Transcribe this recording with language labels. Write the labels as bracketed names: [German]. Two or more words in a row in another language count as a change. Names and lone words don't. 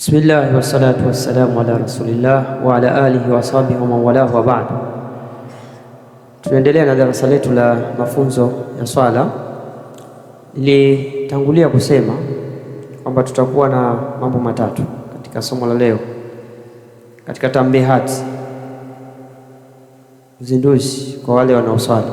[Arabic] بسم الله والصلاة والسلام على رسول الله وعلى آله وصحبه ومن والاه وبعد. [Swahili] Tunaendelea na darasa letu la mafunzo ya swala. Nilitangulia kusema kwamba tutakuwa na mambo matatu katika somo la leo, katika tambihati, uzinduzi kwa wale wanaoswali.